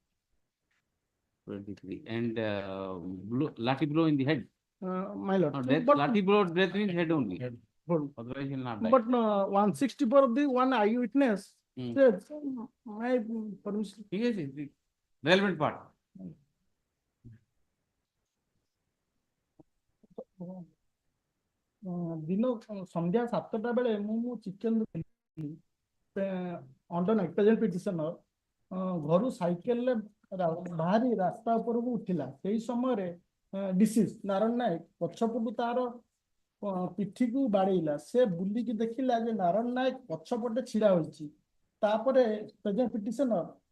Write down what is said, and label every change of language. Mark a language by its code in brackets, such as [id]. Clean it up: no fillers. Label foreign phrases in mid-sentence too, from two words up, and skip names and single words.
[en] 23. And lathi blow in the head. My lord. No, death, lathi blow, death means head only. But, Otherwise, he will not die. but 164 of the one eyewitness Hmm. says, my permission. Yes, yes, the relevant part. [or] ଦିନ ସନ୍ଧ୍ୟା 7ଟା ବେଳେ ମୁଁ ଚିକେନ ଅଣ୍ଡର ନାଇଟ୍ [en] present petitioner [or] ଘରୁ ସାଇକେଲରେ ବାହାରି ରାସ୍ତା ଉପରକୁ ଉଠିଲା ସେଇ ସମୟରେ ଡିସିଜ ନାରାୟଣ ନାୟକ ପଛପଟୁ ତାର ପିଠିକୁ ବାଡେଇଲା ସେ ବୁଲିକି ଦେଖିଲା ଯେ ନାରାୟଣ ନାୟକ ପଛପଟେ ଛିଡା ହୋଇଛି ତାପରେ [en] present petitioner